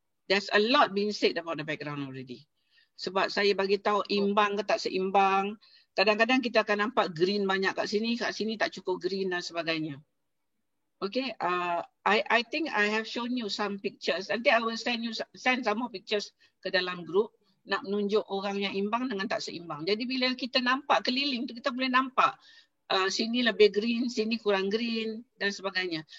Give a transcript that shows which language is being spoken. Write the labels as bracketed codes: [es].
[en] There's a lot being said about the background already. [ms] Sebab saya bagi tahu imbang ke tak seimbang. Kadang-kadang kita akan nampak green banyak kat sini tak cukup green dan sebagainya. [en] Okay, I think I have shown you some pictures. [ms] Nanti [en] I will send some more pictures [ms] ke dalam group nak menunjuk orang yang imbang dengan tak seimbang. Jadi bila kita nampak keliling tu, kita boleh nampak sini lebih green, sini kurang green dan sebagainya.